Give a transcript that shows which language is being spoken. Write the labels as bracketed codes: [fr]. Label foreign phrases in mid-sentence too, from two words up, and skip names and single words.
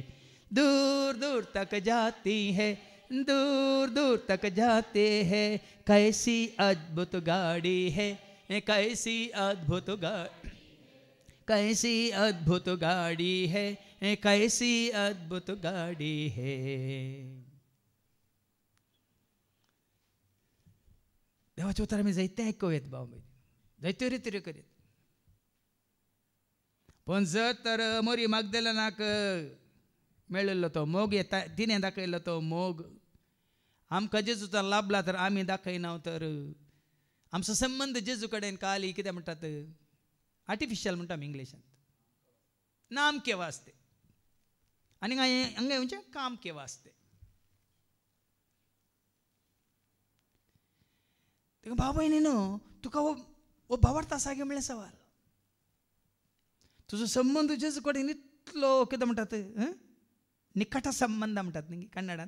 [hi] दूर दूर तक जाती है दूर दूर तक जाते हैं. कैसी अद्भुत गाड़ी है कैसी अद्भुत गाड़ी कैसी अद्भुत गाड़ी है कैसी अद्भुत गाड़ी है. [kok] देवाचे उतर आमी जायते आयकोवेत भाव जायत्यो रिती करीत. पण जर तर मोरी मागदलेनाक मेळिल्लो तो मोग तिणें दाखयल्लो तो मोग आमकां जेजूचा लाभला तर आमी दाखयना तर आमचो संबंद जेजू कडेन काली कितें म्हणटात आर्टिफिशियल म्हणटा आमी इंग्लिशांत [hi] नाम के वास्ते [kok] आनी हांगा म्हणजे [hi] काम के वास्ते. [kok] भाव भयणी न्हू तुका हो भावार्थ आसा गे म्हणलें सवाल. तुजो संबंद जेजू कडेन इतलो कितें म्हणटात निकट संबंद म्हणटात न्ही कन्नडांत.